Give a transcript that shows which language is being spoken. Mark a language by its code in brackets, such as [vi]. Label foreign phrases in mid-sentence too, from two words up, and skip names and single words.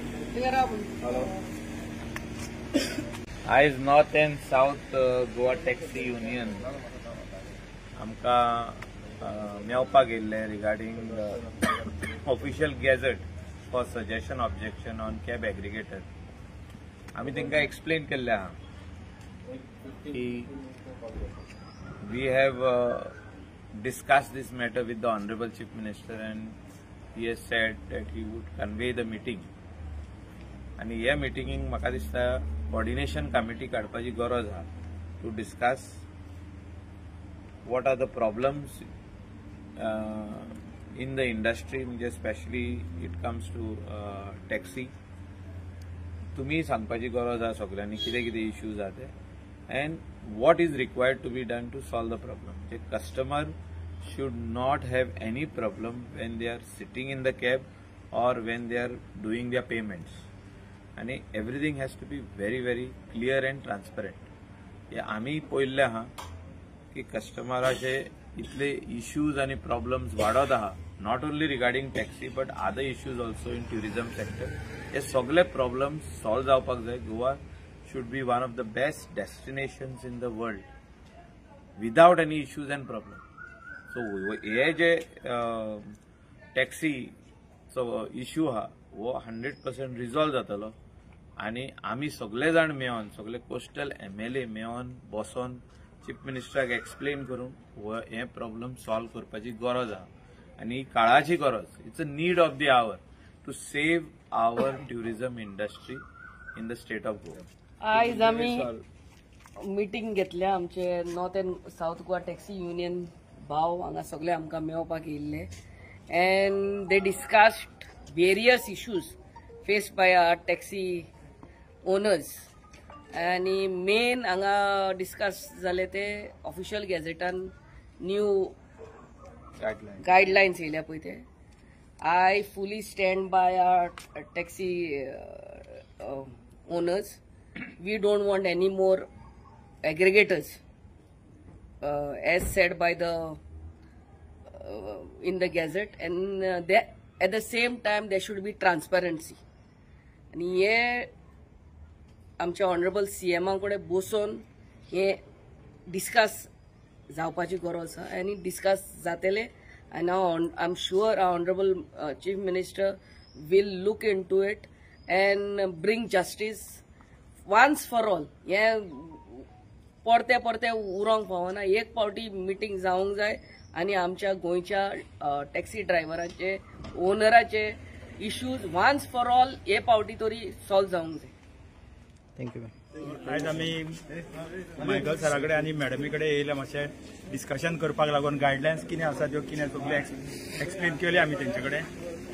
[en] Hello. As North and South Goa Taxi Union [kok] आमका मेवपाक येयल्ले [en] regarding official gazette for suggestion objection on cab aggregator. [kok] आम्ही तेंका [en] explain [kok] केल्ले आहा की [en] we have discussed this matter with the Honorable Chief Minister and he has said that he would convey the meeting. [kok] आणि ह्या मिटिंगेक म्हाका दिसता [en] coordination committee [kok] काडपाची गरज आहा [en] to discuss what are the problems in the industry, especially it comes to taxi. [kok] तुम्ही सांगपाची गरज आहा सगळ्यांनी कितें कितें इश्यूज आहा ते [en] and what is required to be done to solve the problem. The customer should not have any problem when they are sitting in the cab or when they are doing their payments. And everything has to be very, very clear and transparent. Yeah, [kok] आम्ही पळयल्ले आहा की कस्टमराचे इतले इश्यूज आणि प्रॉब्लेम्स वाढत आहा, [en] not only regarding taxi but other issues also in tourism sector. [kok] हे सगळे [en] problems solve [kok] जावपाक जाय. [en] गोवा should be one of the best destinations in the world without any issues and problems. [kok] So ये जे [en] taxi issue [kok] हा वो 100% रिझॉल्व जातलो आणि आम्ही सगळे जाण मेळोन सगळे [en] coastal MLA [kok] मेळोन बसोन [en] Chief Ministerak explain [kok] करून हे [en] problem solve [kok] करपाची गरज आहा आणि काळाची गरज. [en] It's a need of the hour to save our tourism industry in the state of Goa. [kok] आज आम्ही मीटिंग घेतल्या आमचे नॉर्थ अँड साऊथ गोवा टॅक्सी युनियन भाव हांगा सगळे आमकां मेळपाक येयल्ले [en] and they discussed various issues faced by our taxi owners. [kok] आणि मेन हांगा डिस्कस जाले ते [en] official gazettean new guidelines [kok] येयल्या पळय ते. [en] I fully stand by our taxi owners. We don't want any more aggregators as said by the in the gazette, and at the same time there should be transparency. [kok] आणि हे आमच्या [en] honorable CM [kok] कडेन बसून हे डिस्कस जावपाची गरज आसा आनी डिस्कस जातले. [en] and now I'm sure our honorable chief minister will look into it and bring justice once for all. [kok] हे परते परते उरोंक फावना. एक पावटी मिटींग जावंक जाय आणि आमच्या गोंयच्या टॅक्सी ड्रायव्हरांचे ओनराचे इश्यूज [en] once for all [kok] हे पावटी तरी सॉल्व जावंक जाय. थँक्यू. आज आम्ही मायकल सरा कडेन आनी मॅडमी कडेन येयले मातशें डिस्कशन करपाक लागून गायडलायन्स कितें आसा त्यो कितें सगळे एक्सप्लेन केली आमी तेंचे कडेन.